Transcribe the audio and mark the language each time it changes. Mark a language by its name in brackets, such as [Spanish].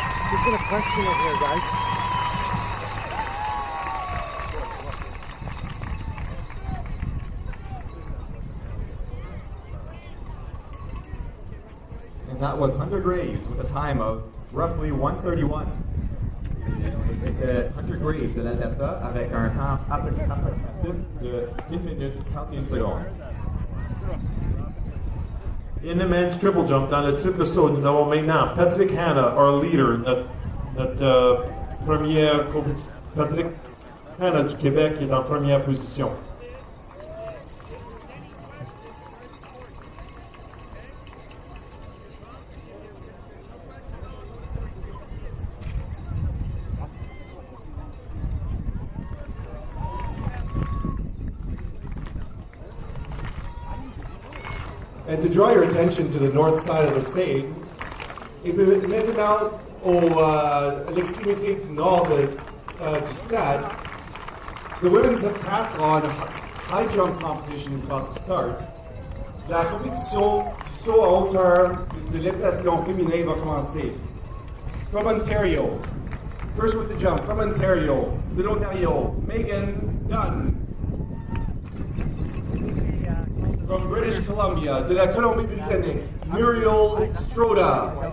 [English] There's been a question over here, guys. And that was Hunter Graves with a time of roughly 1:31. [French] C'était Hunter Graves de l'Alberta avec un temps approximatif de 1 minute 31 secondes. [English] In the men's triple jump, [French] dans le triple saut, nous avons maintenant Patrick Hanna, [English] our leader, [French] notre première compétition. Patrick Hanna du Québec est en première position. [English] And to draw your attention to the north side of the stage, [French] et puis maintenant à l'extrémité du nord du stade, [English] the women's heptathlon high jump competition is about to start. [French] La compétition du saut à hauteur de l'heptathlon féminin va commencer. [English] From Ontario, first with the jump, from Ontario, [French] de l'Ontario, [English] Megan Dunn. From British Columbia, [French] de la Colombie-Britannique, [English] Muriel Stroda.